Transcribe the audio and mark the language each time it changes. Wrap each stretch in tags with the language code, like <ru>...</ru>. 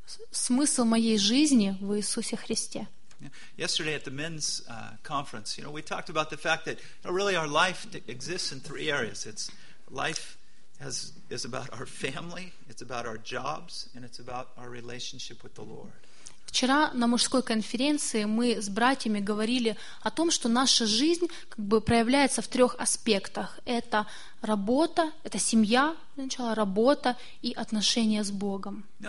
<ru>Смысл моей жизни в Иисусе Христе.</ru> <en>Yesterday at the men's conference, you know, we talked about the fact that really our life exists in three areas. It's life has, is about our family, it's about our jobs, and it's about our relationship with the Lord.</en> <ru>Вчера на мужской конференции мы с братьями говорили о том, что наша жизнь как бы проявляется в трех аспектах. Это работа, это семья, сначала работа и отношения с Богом.</ru>